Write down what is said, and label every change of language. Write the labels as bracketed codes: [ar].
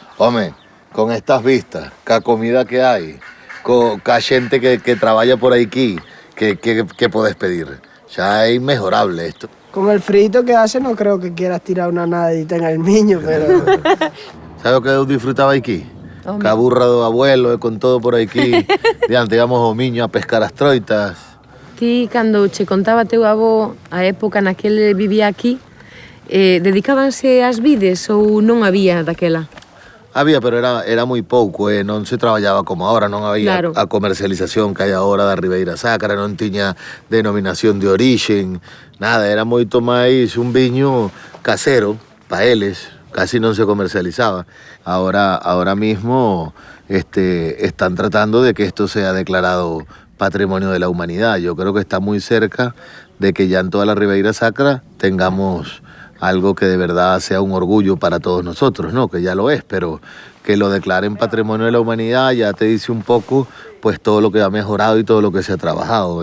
[gl] Home, con estas vistas, ca comida que hai, ca xente que traballa por aquí, que podes pedir? Xa é inmejorable esto. [es] Con el frito que hace no creo que quieras tirar una nadita en el miño, pero... [gl] Sabe o que eu disfrutaba aquí? Ca burra do abuelo e con todo por aquí. Diante, íbamos ao miño a pescar as troitas. Ti, cando che contaba teu avó a época na que ele vivía aquí, dedicábanse ás vides ou non había daquela? Había, pero era moi pouco, non se traballaba como ahora, non había a comercialización que hai agora da Ribeira Sacra, non tiña denominación de orixen, nada, era moito máis un viño casero, pa eles, casi non se comercializaba. [es] Ahora mismo están tratando de que esto sea declarado Patrimonio de la Humanidad. Yo creo que está muy cerca de que ya en toda la Ribeira Sacra tengamos algo que de verdad sea un orgullo para todos nosotros, ¿no? Que ya lo es, pero que lo declaren Patrimonio de la Humanidad ya te dice un poco pues todo lo que ha mejorado y todo lo que se ha trabajado.